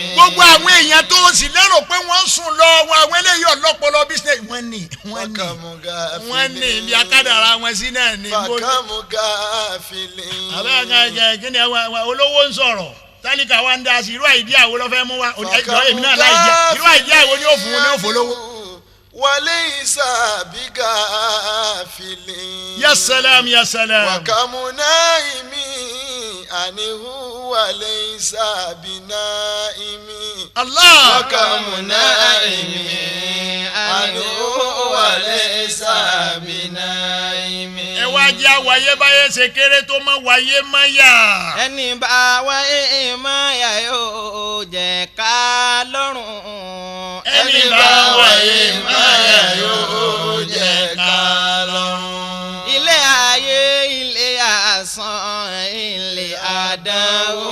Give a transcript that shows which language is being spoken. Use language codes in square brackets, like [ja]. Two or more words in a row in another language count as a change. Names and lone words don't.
[yo] gbogbo àwọn èèyàn tó sì lérò pé wọ́n sùn lọ àwọn eléyìí ọlọ́pọlọ bísíǹnẹ̀sì wọ́n ní ibi akádàrà wọn sí náà ní. àbẹ́ẹ̀ká kí ni olówó ń sọ̀rọ̀ tálíkà wa ń dá sí irú àìdí àwo ló fẹ́ mú wa ẹjọ́ èmi náà láì jẹ́ irú àìdí àwo ni ó fún un ní òfò lówó. [ar] وليس بغافل يا سلام يا سلام. وكم نائم عنه وليس بنائم. الله. وكم نائم عنه وليس بنائم. [yo] ẹ wá jẹ́ àwáyé báyé ṣe kéré tó mọ́ wáyé má yà. ẹni bá wáyé má yà yóò jẹ́ ká lọ́rùn. ẹni bá wáyé má yà yóò jẹ́ ká lọ́rùn. ilé ayé ilé asán ilé àdánwò.